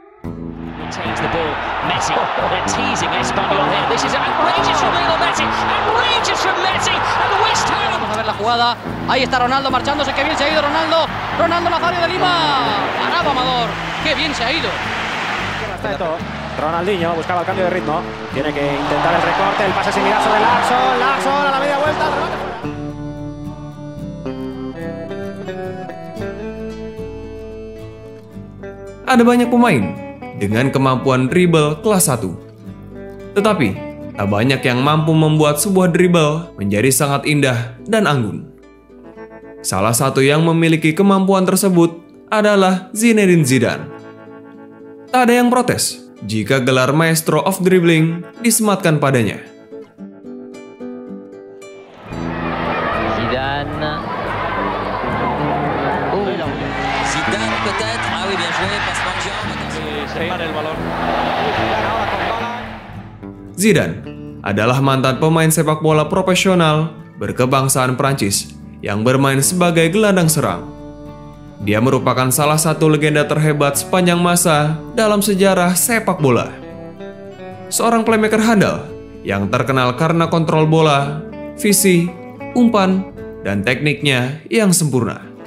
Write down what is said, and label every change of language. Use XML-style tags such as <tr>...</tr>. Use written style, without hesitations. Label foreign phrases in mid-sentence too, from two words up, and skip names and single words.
<en>Retains the ball, Messi, they're teasing Espanyol here, this is outrageous from Lionel Messi, outrageous from Messi, and West Ham.</en> <es>Vamos a ver la jugada, ahí está Ronaldo marchándose, qué bien se ha ido Ronaldo, Ronaldo Nazario de Lima, paraba Amador, qué bien se ha ido. Ronaldinho buscaba el cambio de ritmo, tiene que intentar el recorte, el pase sin mirar sobre Larsson a la media vuelta, el remate fuera.</es> <id>Ada banyak pemain dengan kemampuan dribble kelas 1. Tetapi, tak banyak yang mampu membuat sebuah dribble menjadi sangat indah dan anggun. Salah satu yang memiliki kemampuan tersebut adalah Zinedine Zidane. Tak ada yang protes jika gelar</id> <en>Maestro of Dribbling</en> <id>disematkan padanya. Zidane.</id> <fr>Zidane peut-être. Ah oui, bien joué, passe par Jean.</fr> <id>Zidane adalah mantan pemain sepak bola profesional berkebangsaan Prancis yang bermain sebagai gelandang serang. Dia merupakan salah satu legenda terhebat sepanjang masa dalam sejarah sepak bola. Seorang playmaker handal yang terkenal karena kontrol bola, visi, umpan, dan tekniknya yang sempurna.</id>